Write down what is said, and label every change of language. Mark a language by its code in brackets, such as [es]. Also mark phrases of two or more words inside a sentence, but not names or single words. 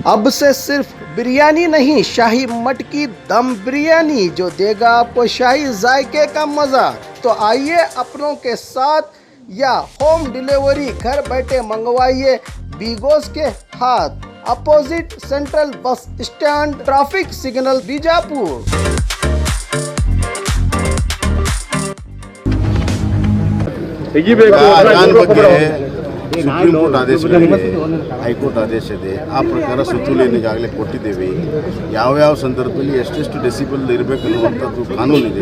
[hi] अब से सिर्फ बिरयानी नहीं, शाही मटकी दम बिरयानी जो देगा आपको शाही जायके का मजा। तो आइए अपनों के साथ या [en] home delivery [hi] घर बैठे मंगवाइए बीगोस के हाथ, [en] opposite Central Bus Stand, traffic signal, [hi] बीजापुर। [kn] ಸುಪ್ರೀಂ ಕೋರ್ಟ್ ಆದೇಶ ಹೈಕೋರ್ಟ್ ಆದೇಶ ಇದೆ. ಆ ಪ್ರಕಾರ ಸುತ್ತೋಲೆಯನ್ನು ಈಗಾಗಲೇ ಕೊಟ್ಟಿದ್ದೇವೆ. ಯಾವ್ಯಾವ ಸಂದರ್ಭದಲ್ಲಿ ಎಷ್ಟೆಷ್ಟು ಡೆಸಿಬಲ್ ಇರಬೇಕನ್ನುವಂಥದ್ದು ಕಾನೂನಿದೆ.